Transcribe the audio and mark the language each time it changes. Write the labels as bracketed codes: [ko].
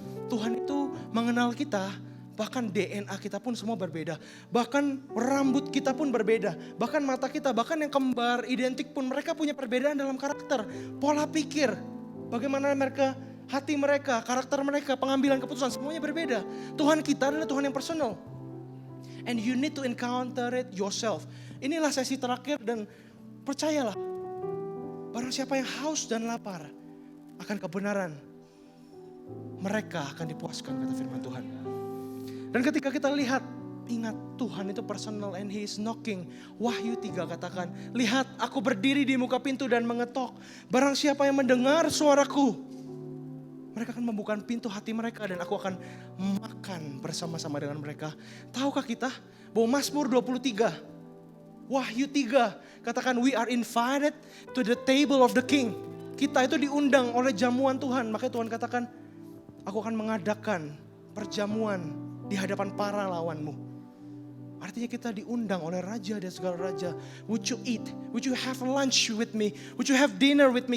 [id] Tuhan itu mengenal kita. Bahkan DNA kita pun semua berbeda. Bahkan rambut kita pun berbeda. Bahkan mata kita, bahkan yang kembar identik pun mereka punya perbedaan dalam karakter. Pola pikir, bagaimana mereka, hati mereka, karakter mereka, pengambilan keputusan, semuanya berbeda. Tuhan kita adalah Tuhan yang personal. [en] And you need to encounter it yourself. [id] Inilah sesi terakhir dan percayalah. Barang siapa yang haus dan lapar akan kebenaran, mereka akan dipuaskan, kata firman Tuhan. Dan ketika kita lihat, ingat Tuhan itu personal [en] and He is knocking. [id] Wahyu 3 katakan, lihat aku berdiri di muka pintu dan mengetok. Barang siapa yang mendengar suaraku, mereka akan membuka pintu hati mereka dan aku akan makan bersama-sama dengan mereka. Tahukah kita bahwa Mazmur 23, Wahyu 3 katakan [en] we are invited to the table of the king. [id] Kita itu diundang oleh jamuan Tuhan. Makanya Tuhan katakan, aku akan mengadakan perjamuan di hadapan para lawanmu. Artinya kita diundang oleh raja dan segala raja. [en] Would you eat? Would you have lunch with me? Would you have dinner with me?